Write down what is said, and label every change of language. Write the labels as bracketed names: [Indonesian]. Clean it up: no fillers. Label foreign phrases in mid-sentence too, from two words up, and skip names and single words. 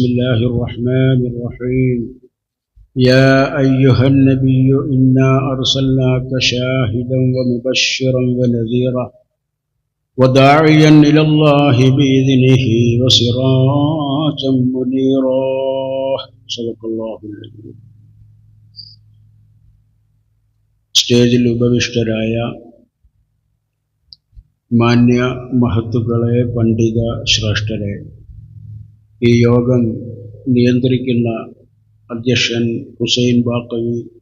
[Arabic] بسم الله الرحمن الرحيم. يا أيها النبي إنا أرسلناك شاهدا ومبشرا ونذيرا وداعيا إلى الله بإذنه وسراجا منيرا صدق الله العظيم. [Malayalam] സ്റ്റേജിൽ ഉപവിഷ്ടരായ മാന്യ മഹത്തുക്കളെ, പണ്ഡിത ശ്രേഷ്ഠരെ, ഈ യോഗം നിയന്ത്രിക്കുന്ന അധ്യക്ഷൻ ഹുസൈൻ ബാക്കവി,